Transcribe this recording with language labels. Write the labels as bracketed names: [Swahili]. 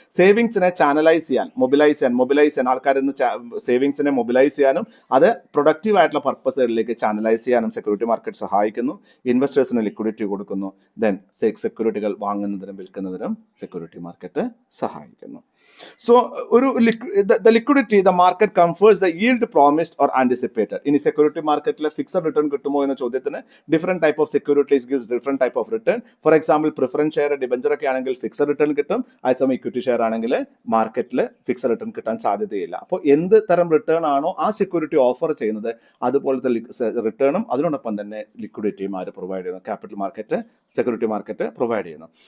[Malayalam] സേവിങ്സിനെ mobilise ചെയ്യാൻ ആൾക്കാരിൽ നിന്ന് സേവിങ്സിനെ മൊബിലൈസ് ചെയ്യാനും അത് പ്രൊഡക്റ്റീവ് ആയിട്ടുള്ള പർപ്പസുകളിലേക്ക് ചാനലൈസ് ചെയ്യാനും സെക്യൂരിറ്റി മാർക്കറ്റ് സഹായിക്കുന്നു. ഇൻവെസ്റ്റേഴ്സിന് ലിക്വിഡിറ്റി കൊടുക്കുന്നു. ദെൻ സെക്യൂരിറ്റികൾ വാങ്ങുന്നതിനും വിൽക്കുന്നതിനും സെക്യൂരിറ്റി മാർക്കറ്റ് സഹായിക്കുന്നു. [English] So the liquidity the market confers the yield promised or anticipated. [Malayalam] ഇനി സെക്യൂരിറ്റി മാർക്കറ്റിലെ ഫിക്സഡ് റിട്ടേൺ കിട്ടുമോ എന്ന ചോദ്യത്തിന് [English] Different type of securities gives different type of return. [Malayalam] For example preference share, debenture ഒക്കെ ആണെങ്കിൽ fixed return കിട്ടും. അതേസമയം ഇക്വിറ്റി ഷെയർ ആണെങ്കിൽ മാർക്കറ്റിൽ ഫിക്സഡ് റിട്ടേൺ കിട്ടാൻ സാധ്യതയില്ല. അപ്പോൾ എന്ത് തരം റിട്ടേൺ ആണോ ആ സെക്യൂരിറ്റി ഓഫർ ചെയ്യുന്നത് അതുപോലത്തെ റിട്ടേണും അതിനോടൊപ്പം തന്നെ ലിക്വിഡിറ്റിയും ആര് പ്രൊവൈഡ് ചെയ്യുന്നു, capital market, security market provide ചെയ്യുന്നു.